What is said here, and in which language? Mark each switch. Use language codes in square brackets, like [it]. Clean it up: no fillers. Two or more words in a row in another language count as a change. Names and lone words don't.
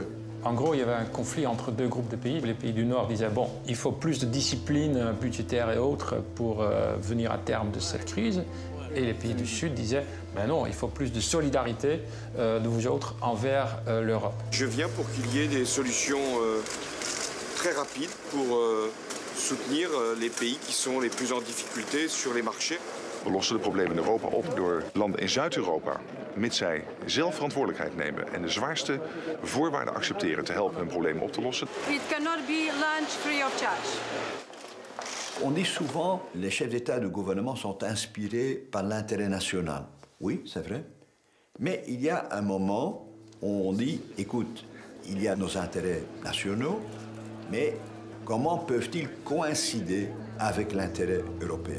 [fr] En gros, il y avait un conflit entre deux groupes de pays. Les pays du Nord disaient, bon, il faut plus de discipline budgétaire et autres pour venir à terme de cette crise. Et les pays du Sud disaient, ben non, il faut plus de solidarité de vous autres envers l'Europe. Je viens pour qu'il y ait des solutions très rapides pour soutenir les pays qui sont les plus en difficulté sur les marchés. [nl] We lossen de problemen in Europa op door landen in Zuid-Europa, mits zij zelf verantwoordelijkheid nemen en de zwaarste voorwaarden accepteren te helpen hun problemen op te lossen. [en] It cannot be lunch free of charge. [fr] On dit souvent que les chefs d'État et de gouvernement sont inspirés par l'intérêt national. Oui, c'est vrai. Mais il y a un moment où on dit, écoute, il y a nos intérêts nationaux, mais comment peuvent-ils coïncider avec l'intérêt européen?